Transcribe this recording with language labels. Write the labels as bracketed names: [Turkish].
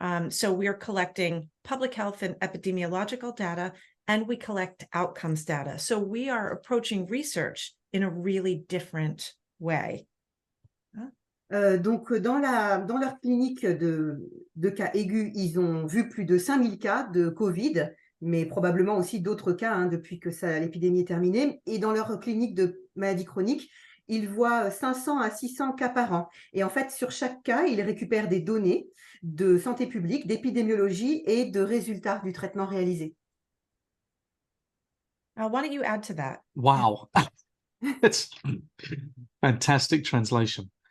[English] So we're collecting public health and epidemiological data, and we collect outcomes data. So we are approaching research in a really different way. [French] Donc, dans leur clinique de cas aigus, ils ont vu plus de 5000 cas de Covid, mais probablement aussi d'autres cas hein, depuis que l'épidémie est terminée. Et dans leur clinique de maladies chroniques, ils voient 500 à 600 cas par an. Et en fait, sur chaque cas, ils récupèrent des données de santé publique, d'épidémiologie et de résultats du traitement réalisé. [English] Why don't you add to that? Wow. That's fantastic translation.